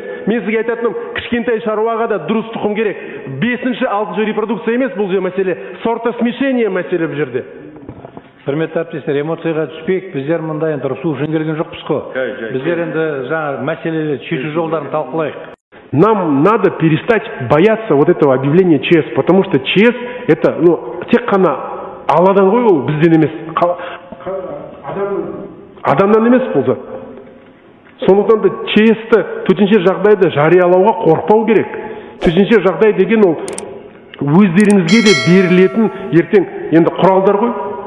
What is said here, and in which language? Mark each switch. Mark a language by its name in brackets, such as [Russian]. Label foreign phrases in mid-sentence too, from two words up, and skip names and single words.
[Kazakh] Мен сізге айтатыным, кішкентай шаруаға да дұрыс тұқым керек. 5-6 репродукция емес бұл мәселе, сортосмешение мәселе бұл жерде. Құрметті әріптестер, эмоцияға түспейік, біздер мұнда енді ұрысу үшін келген жоқпыз қой. Біздер енді жаңа мәселелерді шешу жолдарын талқылайық. [Russian] Нам надо перестать бояться вот этого объявления ЧС, потому что ЧС это, [Kazakh] тек қана Алладан ғой, ол бізден емес, адамнан емес болса. Сондықтан да ЧС-ті төтенше жағдайды жариялауға қорықпау керек. Төтенше жағдай деген ол өздеріңізге де берілетін ертең енді құралдар ғой.